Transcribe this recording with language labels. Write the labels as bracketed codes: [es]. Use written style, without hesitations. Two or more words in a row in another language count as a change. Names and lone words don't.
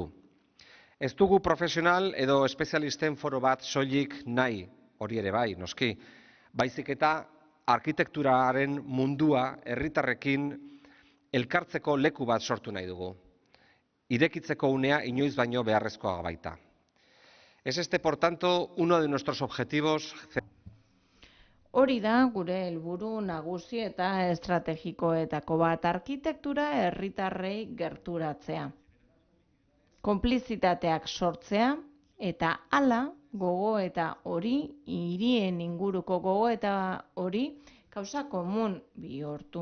[eu] Ez dugu profesional edo espezialisten foro bat soilik nahi, hori ere bai, noski. Baizik eta arkitekturaren mundua herritarrekin elkartzeko leku bat sortu nahi dugu. Irekitzeko unea inoiz baino beharrezkoa baita. [es] Es este, por tanto, uno de nuestros objetivos. [eu] Hori da gure helburu nagusi eta estrategikoetako bat, arkitektura herritarrei gerturatzea. Konplizitateak sortzea eta hala gogoeta hori, hirien inguruko gogoeta hori, kausa komun bihurtu.